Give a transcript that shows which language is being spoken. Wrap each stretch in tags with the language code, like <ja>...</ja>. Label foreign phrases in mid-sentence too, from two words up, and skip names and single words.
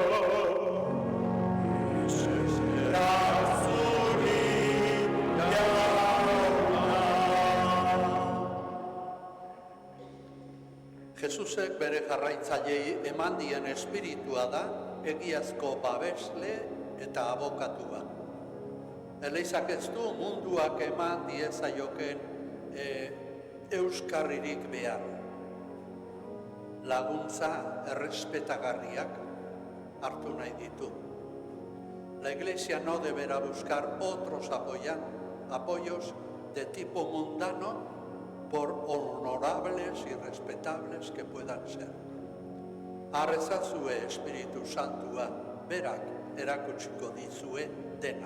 <eu>Jesusek bere jarraitzaileei eman dien espiritua da egiazko babesle eta abokatua. Eleizak ez du munduak eman diezaioken euskarririk behar. Laguntza errespetagarriak hartu nahi ditu.</eu> <es>La Iglesia no deberá buscar otros apoyos de tipo mundano por honorables y respetables que puedan ser.</es> <eu>Arrezazue Espiritu Santua, berak erakutsiko dizue dena.</eu>